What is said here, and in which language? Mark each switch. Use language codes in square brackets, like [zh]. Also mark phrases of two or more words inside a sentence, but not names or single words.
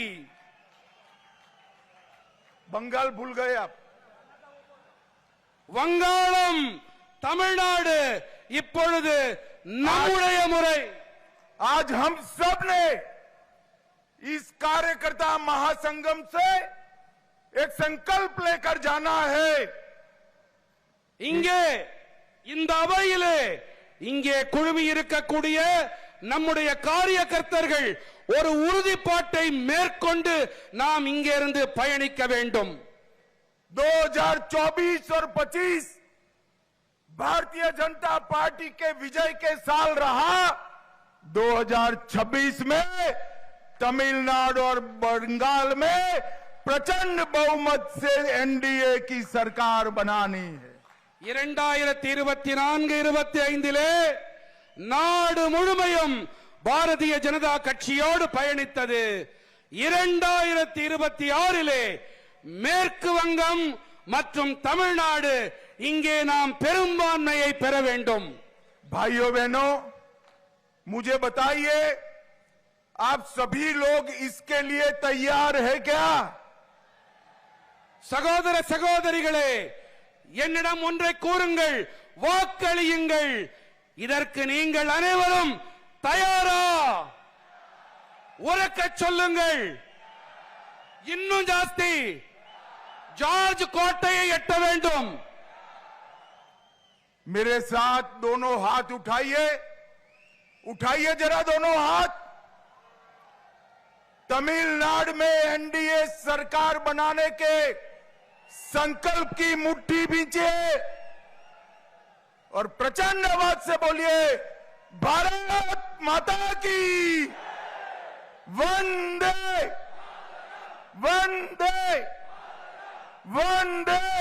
[hi] बंगाल भूल गए आप? [ta] வங்காளம் தமிழ்நாடு இப்பொழுது நம்முடைய முறை। [hi] आज हम सब ने इस कार्यकर्ता महासंगम से एक संकल्प लेकर जाना है। [ta] இங்கே இந்த அவையிலே இங்கே குழுமி இருக்கக்கூடிய நம்முடைய காரியகர்த்தர்கள் ஒரு உறுதிப்பாட்டை மேற்கொண்டு நாம் இங்கே இருந்து பயணிக்க வேண்டும்। [hi] 2024 और 25 भारतीय जनता पार्टी के विजय के साल रहा। 2026 में तमिलनाडु और बंगाल में प्रचंड बहुमत से एनडीए की सरकार बनानी है। [ta] 2024-25 நாடு முழுமையும் பாரதிய ஜனதா கட்சியோடு பயணித்தது। 2026 மேற்கு வங்கம் மற்றும் தமிழ்நாடு இங்கே நாம் பெரும்பான்மையை பெற வேண்டும்। [hi] भाइयों बहनों, मुझे बताइए, आप सभी लोग इसके लिए तैयार है क्या? [ta] சகோதர சகோதரிகளே, என்னிடம் ஒன்றை கூறுங்கள், வாக்களியுங்கள்। இதற்கு நீங்கள் அனைவரும் தயாரா? உரக்க சொல்லுங்கள், இன்னும் ஜாஸ்தி। ஜார்ஜ் கோட்டையை எட்ட வேண்டும்। [hi] मेरे साथ दोनों हाथ उठाइए, उठाइए जरा दोनों हाथ। तमिलनाडु में एनडीए सरकार बनाने के संकल्प की मुट्ठी भींचिए और प्रचंड आवाज से बोलिए, भारत माता की वंदे वंदे वंदे।